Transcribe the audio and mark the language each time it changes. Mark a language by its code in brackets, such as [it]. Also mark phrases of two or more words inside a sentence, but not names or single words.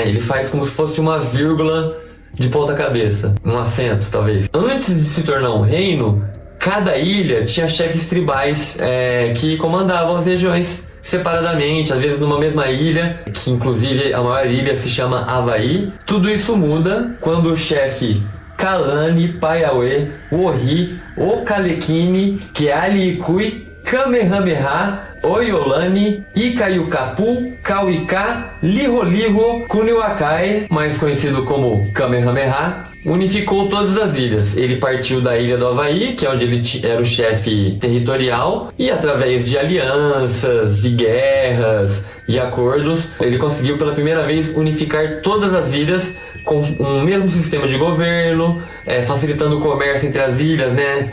[pt] Ele faz como se fosse uma vírgula de ponta cabeça, um acento talvez. Antes de se tornar um reino, cada ilha tinha chefes tribais que comandavam as regiões separadamente, às vezes numa mesma ilha, que inclusive a maior ilha se chama Havaí. Tudo isso muda quando o chefe Kalani Paiauê Wohi Okalekini Kealikui Kamehameha Oyolani Ikayukapu Kauika Liholiho Kuniwakae, mais conhecido como Kamehameha, unificou todas as ilhas. Ele partiu da ilha do Havaí, que é onde ele era o chefe territorial, e através de alianças e guerras e acordos, ele conseguiu pela primeira vez unificar todas as ilhas com um mesmo sistema de governo, facilitando o comércio entre as ilhas, né?